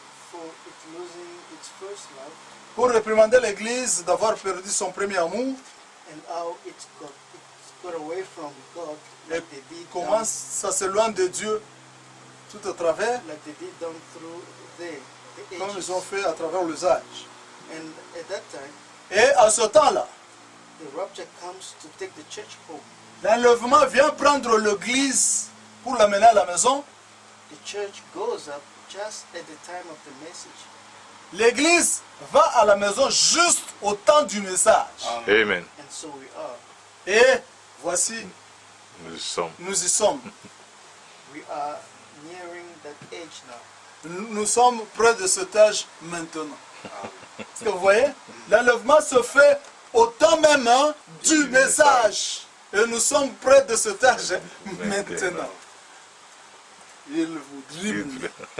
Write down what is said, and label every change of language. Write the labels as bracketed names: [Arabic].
[English] for its losing its first love, [French] pour réprimander l'Église d'avoir perdu son premier amour, [English] and how it's got away from God, like they did [French] comment ça s'éloigne de Dieu tout à travers, [English] like they did down through the [French] comme [English] ages. [French] ils ont fait à travers les âges. [English] And at that time, [French] Et à ce temps-là, [English] the rapture comes to take the church home. [French] l'enlèvement vient prendre l'Église pour l'amener à la maison. [English] The church goes up just at the time of the message. [French] L'Église va à la maison juste au temps du message. [English] Amen. And so we are. [French] Et voici, Nous sommes. nous y sommes. [English] We are nearing that age now. [French] Nous sommes près de cet âge maintenant. Est-ce que vous voyez? L'enlèvement se fait au temps même hein, du message. Et nous sommes près de cet âge maintenant. Il vous dribble.